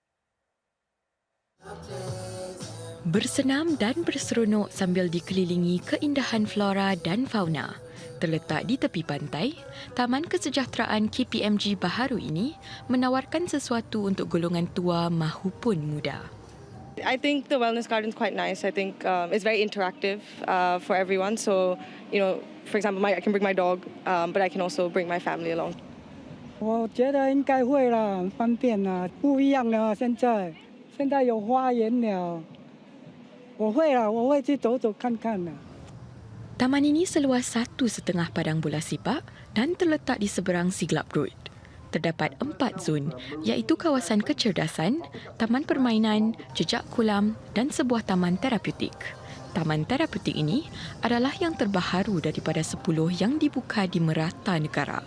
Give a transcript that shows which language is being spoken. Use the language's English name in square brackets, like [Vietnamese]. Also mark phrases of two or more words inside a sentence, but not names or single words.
[Malay] Bersenam dan berseronok sambil dikelilingi keindahan flora dan fauna. Terletak di tepi pantai, Taman Kesejahteraan KPMG baharu ini menawarkan sesuatu untuk golongan tua mahupun muda. [English] I think the wellness garden is quite nice. I think it's very interactive for everyone. So, for example, I can bring my dog, but I can also bring my family along. [Chinese] 我觉得应该会啦，方便啦，不一样了。现在有花园了，我会去走走看看的。 [Malay] Taman ini seluas 1,5 padang bola sepak dan terletak di seberang Siglap Road. Terdapat 4 zon, iaitu kawasan kecerdasan, taman permainan, jejak kolam dan sebuah taman terapeutik. Taman terapeutik ini adalah yang terbaharu daripada 10 yang dibuka di merata negara.